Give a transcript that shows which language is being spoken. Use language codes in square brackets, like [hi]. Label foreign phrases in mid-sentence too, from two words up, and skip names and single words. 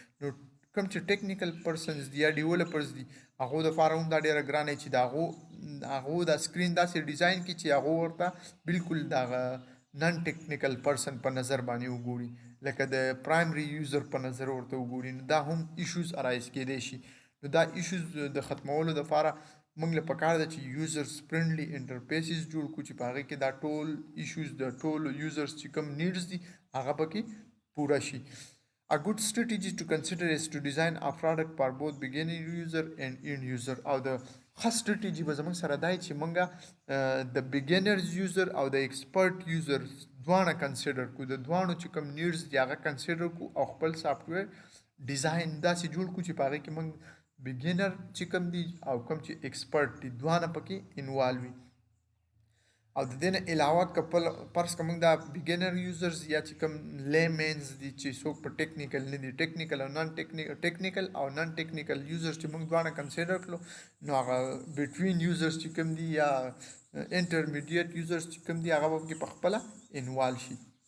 [ps] نو کوم چې [en] technical persons [ps] دي یا ډیولپرز دي هغو دپاره هم دا ډېره ګرانه وي چې د هغو دا سکرین داسې ډیزاین کړي چې هغو ورته بالکل دغه [en] non technical person [ps] په نظر باندې وګوري، لکه د [en] primary user [ps] په نظر ورته وګوري. نو دا هم [en] issues arise [ps] کېدی شي. نو دا ایشوز د ختمولو دپاره موږ له پکار ده چې [en] users friendly interfaces [ps] جوړ کړو چې په هغې کې دا ټول ایشوز د ټولو یوزرز چې کوم نیډز دي هغه پکې پوره شي. [en] A good strategy to consider is to design a product for both beginner user and end user. [ps] او د ښه strategy به زموږ سره دا چې موږ د [en] beginners user [ps] او د [en] expert user [ps] دواړه کنسیډر کړو، د دواړو چې کوم نیډز دي هغه کنسیډر کړو او خپل سافټویر ډیزاین داسې جوړ کړو چې په هغې کې موږ بګینر چې کوم دي او کوم چې ایکسپرټ دي دواړه پکې انوالو وي. او د دې نه علاوه که فرض که موږ دا [en] beginner users [ps] یا چې کوم لیمینز دي چې څوک په ټیکنیکل نه دي، ټیکنیکل او [en] non technical users [ps] چې موږ دواړه کنسیډر کړو نو هغه [en] between users [ps] چې کوم دي یا [en] intermediate users [ps] چې کوم دي هغه به پکې په خپله انوالو شي.